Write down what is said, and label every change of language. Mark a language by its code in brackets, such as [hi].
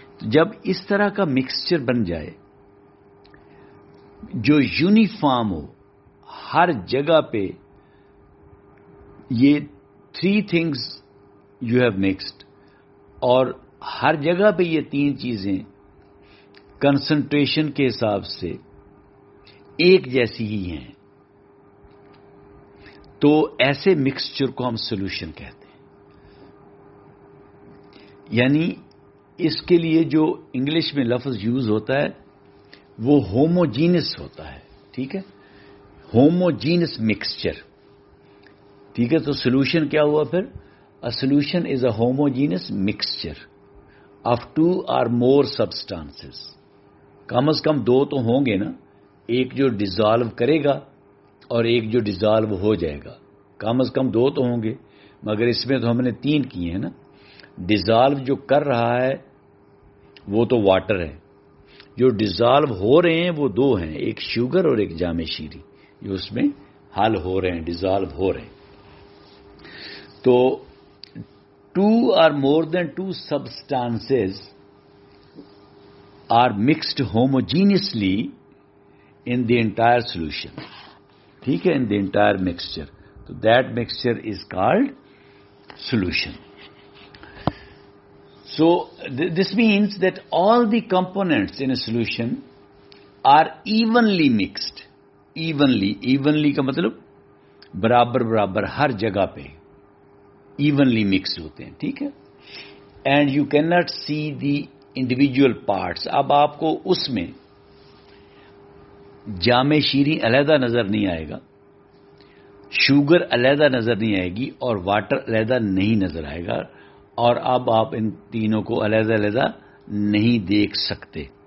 [ur] جب اس طرح کا مکسچر بن جائے جو یونیفارم ہو، ہر جگہ پہ یہ 3 [en] things you have mixed, [ur] اور ہر جگہ پہ یہ 3 چیزیں کنسنٹریشن کے حساب سے ایک جیسی ہی ہیں، تو ایسے مکسچر کو ہم سولوشن کہتے ہیں. یعنی اس کے لیے جو انگلش میں لفظ یوز ہوتا ہے وہ ہوموجینس ہوتا ہے. ٹھیک ہے، ہوموجینس مکسچر. ٹھیک ہے، تو سولوشن کیا ہوا پھر؟ [en] A solution is a homogeneous mixture of 2 or more substances. [ur] کم از کم 2 تو ہوں گے نا، ایک جو ڈیزالو کرے گا اور ایک جو ڈیزالو ہو جائے گا. کم از کم 2 تو ہوں گے. مگر اس میں تو ہم نے 3 کیے ہیں نا. ڈیزالو جو کر رہا ہے وہ تو واٹر ہے, جو ڈیزالو ہو رہے ہیں وہ 2 ہیں, ایک شوگر اور ایک جامع شیریں, جو اس میں حل ہو رہے ہیں, ڈیزالو ہو رہے ہیں. تو [en] 2 or more than 2 substances are mixed homogeneously in the entire solution. [ur] ٹھیک ہے, [en] in the entire mixture. So that mixture is called solution. So this means that all the components in a solution are evenly mixed. [ur] Evenly کا مطلب برابر ہر جگہ پہ [en] evenly mixed [ur] ہوتے ہیں. ٹھیک ہے, [en] and you cannot see the individual parts. [ur] اب آپ کو اس میں جامع شیریں علیحدہ نظر نہیں آئے گا, شوگر علیحدہ نظر نہیں آئے گی, اور واٹر علیحدہ نہیں نظر آئے گا, اور اب آپ ان تینوں کو علیحدہ نہیں دیکھ سکتے.